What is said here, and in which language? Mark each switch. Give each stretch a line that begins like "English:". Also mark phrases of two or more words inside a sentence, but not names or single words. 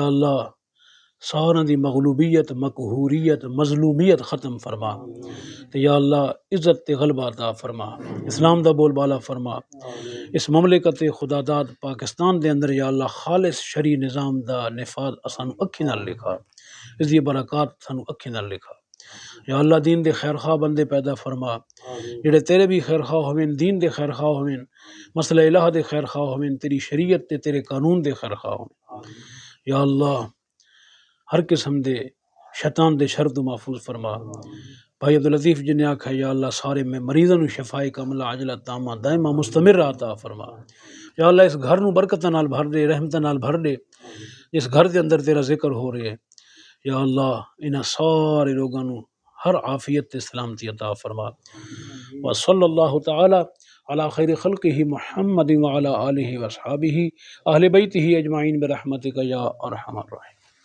Punjabi: اللہ سارا دی مغلوبیت مقہوریت مظلومیت ختم فرما تو یا اللہ عزت تے غلبہ عطا فرما اسلام دا بول بالا فرما اس مملکت خدا داد پاکستان دے اندر یا اللہ خالص شرعی نظام دا نفاذ اسانو اکھی نال لکھا اس دی برکات سانو اکھی نال لکھا یا اللہ دین دے خیر خواہ بندے پیدا فرما جڑے تیرے بھی خیر خواہ ہوئیں، دین دے خیر خواہ ہوئیں، مسئلہ الہ دے خیر خواہ ہوئیں، تیری شریعت تے تیرے قانون دے خیر خواہ ہوئیں۔ یا اللہ ہر قسم دے شیطان دے شر تو محفوظ فرما۔ بھائی عبداللطیف جن نے آکھا یا اللہ سارے میں مریضوں
Arabic: شفائی کاملہ عاجلہ تامہ دائمہ مستمر
Punjabi: عطا فرما۔ یا اللہ اس گھر نو برکت نال بھر دے، رحمت نال بھر دے، اس گھر دے اندر تیرا ذکر ہو رہے ہے۔ یا اللہ انہاں سارے لوگاں نو ہر عافیت تے سلامتی عطا فرما۔
Arabic: وصلی اللہ تعالی علی خیر خلقہ محمد وعلی آلہ واصحابہ اہل بیتہ اجمعین برحمتک یا ارحم الراحمین۔